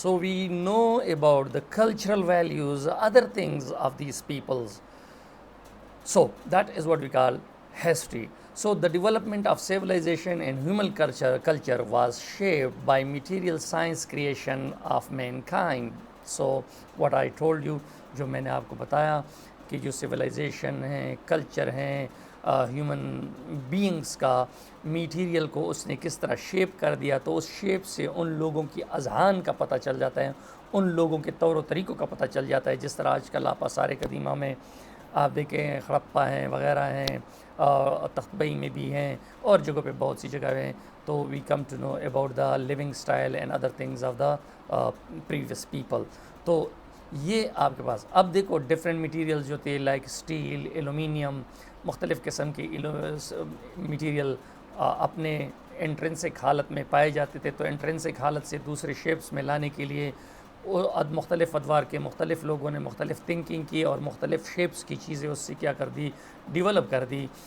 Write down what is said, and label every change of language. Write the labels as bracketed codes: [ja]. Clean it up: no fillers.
[en] So we know about the cultural values, other things of these peoples. So that is what we call history. So the development of civilization and human culture was shaped by material science creation of mankind. So what I told you, [ur] جو میں نے آپ کو بتایا کہ جو civilisation ہیں، culture ہیں، ہیومن بینگس کا میٹیریل کو اس نے کس طرح شیپ کر دیا، تو اس شیپ سے ان لوگوں کی اذہان کا پتہ چل جاتا ہے، ان لوگوں کے طور و طریقوں کا پتہ چل جاتا ہے. جس طرح آج کل آپ آثار قدیمہ میں آپ دیکھیں خڑپہ ہیں وغیرہ ہیں، تختبئی میں بھی ہیں اور جگہوں پہ بہت سی جگہ ہیں. [en] تو we come to know about the living style and other things of the previous people. [ur] تو یہ آپ کے پاس اب دیکھو ڈفرینٹ میٹیریلز جو تھے لائک اسٹیل، ایلومینیم، مختلف قسم کے میٹیریل اپنے انٹرنسک حالت میں پائے جاتے تھے. تو انٹرنسک حالت سے دوسرے شیپس میں لانے کے لیے مختلف ادوار کے مختلف لوگوں نے مختلف تھنکنگ کی اور مختلف شیپس کی چیزیں اس سے کیا کر دی، ڈیولپ کر دی.